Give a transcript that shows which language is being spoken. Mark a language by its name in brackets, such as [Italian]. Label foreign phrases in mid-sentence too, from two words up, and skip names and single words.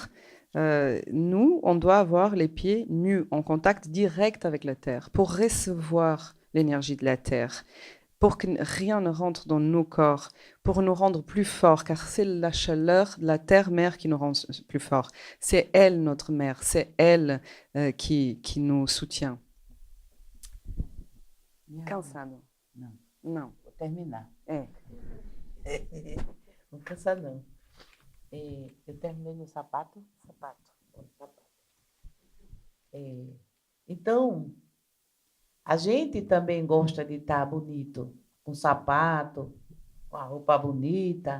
[French] Nous, on doit avoir les pieds nus, en contact direct avec la terre, pour recevoir l'énergie de la terre, pour que rien ne rentre dans nos corps, pour nous rendre plus forts, car c'est la chaleur de la terre-mère qui nous rend plus forts. C'est elle, notre mère, c'est elle qui nous soutient. [Portuguese] Cansado? Não. Não. Vou terminar. É. Não cansa, não. Eu terminei no sapato? Sapato. Então, a gente também gosta de estar bonito, com sapato, com a roupa bonita.